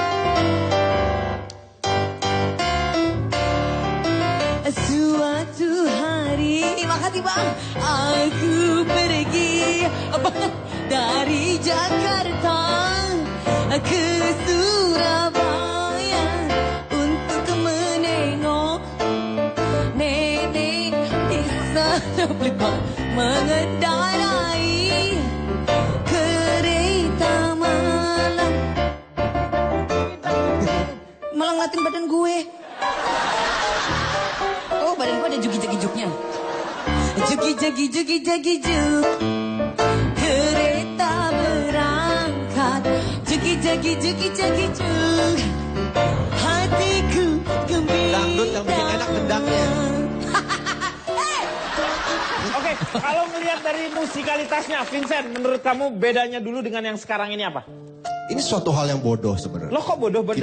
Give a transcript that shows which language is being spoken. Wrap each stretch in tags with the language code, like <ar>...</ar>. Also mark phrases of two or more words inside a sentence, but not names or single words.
<id>Suatu hari, makasih bang, aku pergi dari Jakarta ke Surabaya untuk menengok nenek di sana mengendarai kereta malam. Malah ngeliatin badan gue. Oh, badan gue ada jugi-jagi-jugnya. Jugi-jagi-jugi-jagi-jug. Kereta berangkat. Jugi-jagi-jugi-jagi-jug. Hatiku gembira. Dangdut yang bikin enak gendangnya. Oke, kalau melihat dari musikalitasnya, Vincent, menurut kamu bedanya dulu dengan yang sekarang ini apa? Ini suatu hal yang bodoh sebenarnya. Lo kok bodoh? Dari</id>